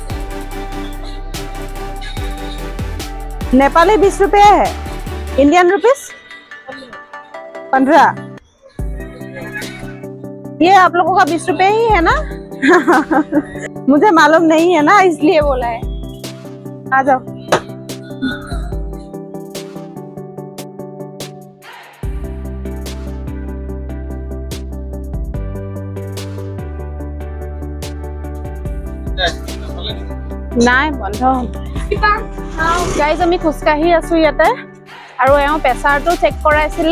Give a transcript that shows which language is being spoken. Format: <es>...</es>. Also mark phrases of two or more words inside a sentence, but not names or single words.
<hi>नेपाली 20 रुपया है, इंडियन रुपीस 15। ये आप लोगों का 20 रुपये ही है ना? मुझे मालूम नहीं है ना, इसलिए बोला है। आ जाओ।</hi> <as>নাই বন্ধ। গাইজ আমি খোজকাঢ়ি আছো ইয়াতে আৰু এওঁ প্ৰেচাৰটো চেক কৰাইছিলে।</as>